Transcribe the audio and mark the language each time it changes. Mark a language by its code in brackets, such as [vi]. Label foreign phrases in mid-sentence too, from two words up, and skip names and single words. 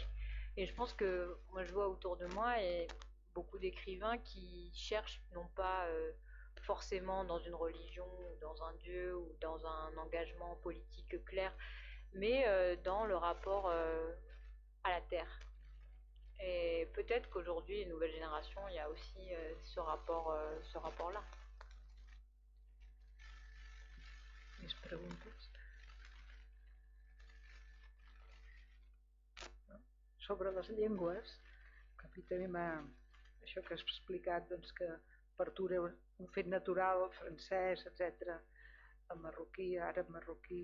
[fr] Et je pense que moi je vois autour de moi et beaucoup d'écrivains qui cherchent non pas forcément dans une religion, ou dans un dieu, ou dans un engagement politique clair, mais dans le rapport à la terre. Et peut-être qu'aujourd'hui, les nouvelles générations, il y a aussi ce rapport-là. [ca] Més preguntes? Sobre les llengües, que a mi també això que has explicat, doncs que apertura un fet natural, francès, etc., el marroquí, àrab marroquí.